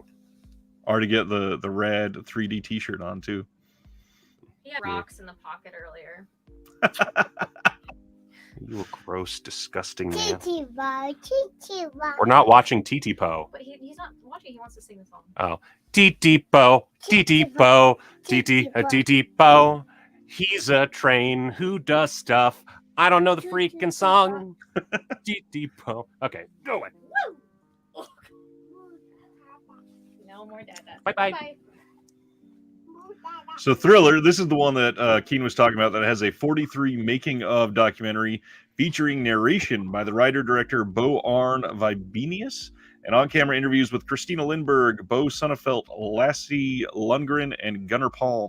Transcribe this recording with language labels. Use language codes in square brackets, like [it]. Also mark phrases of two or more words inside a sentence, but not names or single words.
[en] Already get the rad 3D t-shirt on too. He had rocks in the pocket earlier. You gross, disgusting man. Titi-bo. We're not watching Titi-Po. But he's not watching. He wants to sing the song. Oh. Titi-Po. Titi-Po. Titi-Po. He's a train who does stuff. I don't know the freaking song. Titi-Po. Okay, go away. No more dada. Bye-bye. So Thriller, this is the one that Keene was talking about that has a 43 making of documentary featuring narration by the writer-director Bo Arne Vibenius and on-camera interviews with Christina Lindberg, Bo Sonnefeld, Lassie Lundgren, and Gunnar Palm.